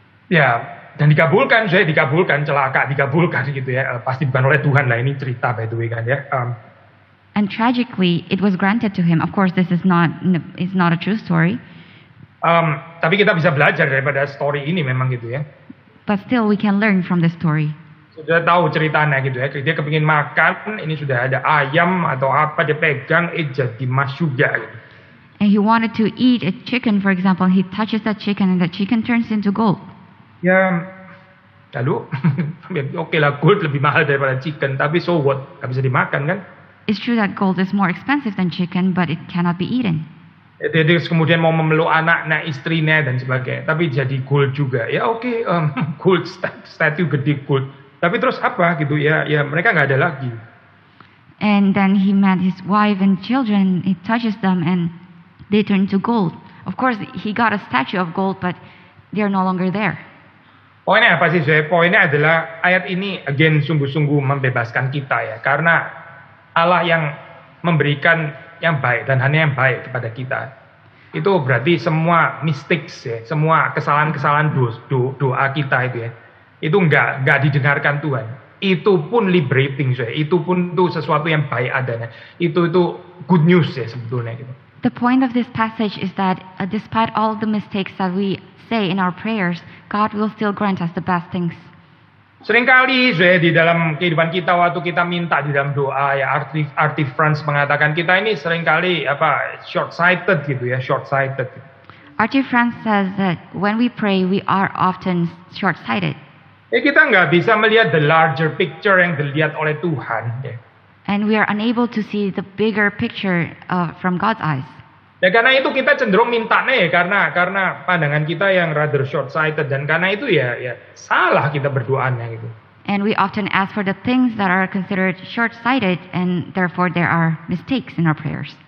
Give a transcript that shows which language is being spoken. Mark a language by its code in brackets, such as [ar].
[id] Ya, dan dikabulkan celaka dikabulkan gitu ya, pasti bukan oleh Tuhan lah, ini cerita [en] by the way [id] kan ya. [en] And tragically, it was granted to him. Of course, this is not a true story. [id] Tapi kita bisa belajar daripada story ini memang gitu ya. [en] But still we can learn from the story. [id] Sudah tahu ceritanya gitu ya. Dia kepingin makan, ini sudah ada ayam atau apa, dia pegang, jadi emas juga gitu. [en] And he wanted to eat a chicken, for example. He touches that chicken and the chicken turns into gold. [id] Ya, lalu oke lah, gold lebih mahal daripada chicken, tapi [en] so what? [id] Gak bisa dimakan kan? [en] It's true that gold is more expensive than chicken, but it cannot be eaten. [id] Dia kemudian mau memeluk anaknya, istrinya dan sebagainya, tapi jadi gold juga. Ya oke, [en] gold statue [id] gede gold. Tapi terus apa gitu ya? Ya mereka nggak ada lagi. [en] And then he met his wife and children. He touches them and they turn to gold. Of course, he got a statue of gold, but they are no longer there. [id] Poinnya apa sih? Poinnya adalah ayat ini again sungguh-sungguh membebaskan kita ya, karena Allah yang memberikan yang baik dan hanya yang baik kepada kita. Itu berarti semua mistakes ya, semua kesalahan-kesalahan doa kita itu ya, itu nggak didengarkan Tuhan. Itu pun liberating saya, itu pun tuh sesuatu yang baik adanya. Itu good news ya sebetulnya gitu. [en] The point of this passage is that despite all the mistakes that we say in our prayers, God will still grant us the best things. [id] Seringkali saya di dalam kehidupan kita waktu kita minta di dalam doa ya, R.T. France mengatakan kita ini seringkali short-sighted gitu ya, short-sighted. R.T. [en] France says that when we pray, we are often short-sighted. [id] Ya kita nggak bisa melihat [en] the larger picture [id] yang dilihat oleh Tuhan. Ya. [en] And we are unable to see the bigger picture from God's eyes. [id] Ya karena itu kita cenderung mintanya ya karena pandangan kita yang [en] rather short-sighted, [id] dan karena itu ya salah kita berdoanya gitu. [en] And we often ask for the things that are considered short-sighted, and therefore there are mistakes in our prayers.